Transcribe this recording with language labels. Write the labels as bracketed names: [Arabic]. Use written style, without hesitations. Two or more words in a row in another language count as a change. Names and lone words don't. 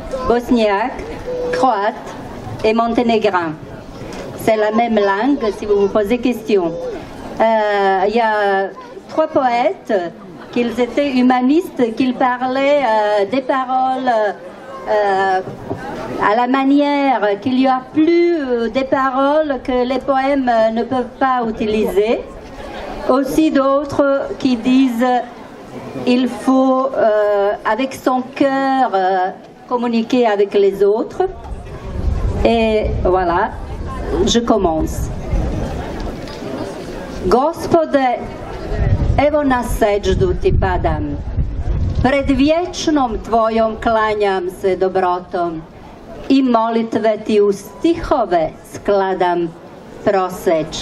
[French] bosniaque, croate et monténégrin. C'est la même langue si vous vous posez question. Il y a 3 poètes, qu'ils étaient humanistes, qu'ils parlaient des paroles à la manière qu'il y a plus des paroles que les poèmes ne peuvent pas utiliser. Aussi d'autres qui disent il faut avec son cœur communiquer avec les autres. Et voilà, je commence. [Bosnian] Gospode, evo na seđdu ti padam, pred vječnom tvojom klanjam se dobrotom i molitve ti u stihove skladam proseć.